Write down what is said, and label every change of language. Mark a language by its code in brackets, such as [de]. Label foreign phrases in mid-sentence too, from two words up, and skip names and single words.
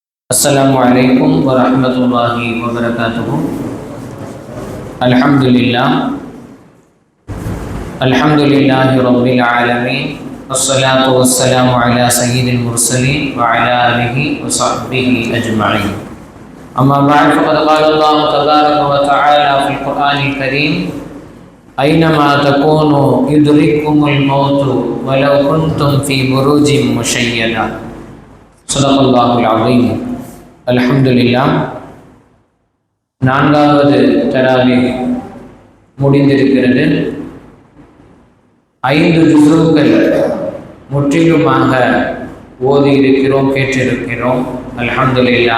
[ar] السلام عليكم ورحمة الله وبركاته. الحمد لله رب العالمين، والصلاة والسلام على سيد المرسلين وعلى آله وصحبه أجمعين. أما بعد، فقد قال الله تبارك وتعالى في القرآن الكريم: أينما تكونوا يدرككم الموت ولو كنتم في بروج مشيدة. صدق الله العظيم. [ta] அல்ஹம்துலில்லாஹ். நான்காவது தராவீஹ் முடிந்திருக்கிறது. 5 ஜுஸுக்கள் முற்றிலுமாக ஓதி இருக்கிறோம், கேட்டிருக்கிறோம். அல்ஹம்துலில்லாஹ்.